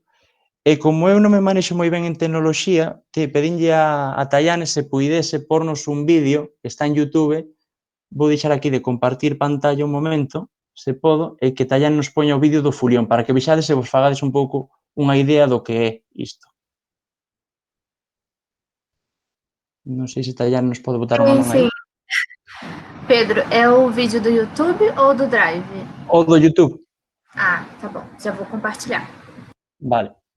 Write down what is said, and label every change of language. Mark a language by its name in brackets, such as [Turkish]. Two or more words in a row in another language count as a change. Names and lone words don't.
[Galician] E como eu non me manexo moi ben en tecnoloxía, pedinlle a Tayane se puidese pornos un vídeo que está en YouTube. Vou deixar aquí de compartir pantalla un momento, se podo, e que Tayane nos poña o vídeo do fulión, para que vexades e vos fagades un pouco unha idea do que é isto. Non sei se Tayane nos pode botar unha man aí. [Portuguese] Sim. Pedro, é o vídeo do YouTube ou do Drive? [Galician] O do YouTube. [Portuguese] Ah, tá bom. Já vou compartilhar. [Galician] Vale.